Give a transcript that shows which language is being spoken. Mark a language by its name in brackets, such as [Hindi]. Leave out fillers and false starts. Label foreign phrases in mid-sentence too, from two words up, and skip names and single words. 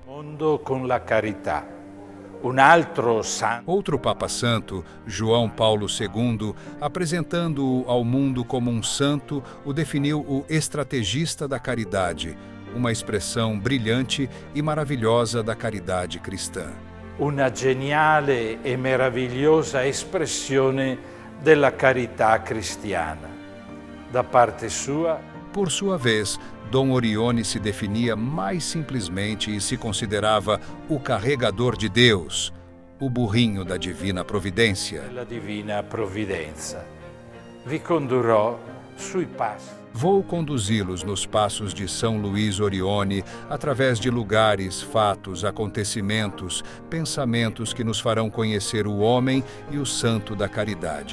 [Portuguese] Outro Papa Santo, João Paulo II, apresentando-o ao mundo como um santo, o definiu o estrategista da caridade, uma expressão brilhante e maravilhosa da caridade cristã. [Italian] Una geniale e meravigliosa espressione della carità cristiana. Da parte sua, [Portuguese] por sua vez, Dom Orione se definia mais simplesmente e se considerava o carregador de Deus, o burrinho da divina providência. [Italian] La divina provvidenza. Vi condurrò sui passi. [Portuguese] Vou conduzi-los nos passos de São Luís Orione, através de lugares, fatos, acontecimentos, pensamentos que nos farão conhecer o homem e o santo da caridade.